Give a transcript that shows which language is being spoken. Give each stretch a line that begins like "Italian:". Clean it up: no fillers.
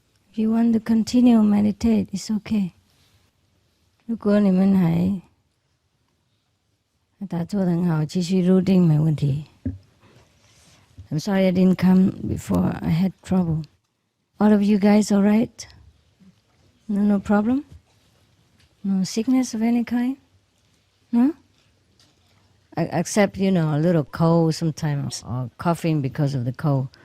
English: If you want to continue meditate, it's okay.
Chinese: 如果你们还打坐得很好，继续入定没问题。
English: I'm sorry I didn't come before. I had trouble. All of you guys all right? No problem? No sickness of any kind? No? Except, a little cold sometimes, or coughing because of the cold.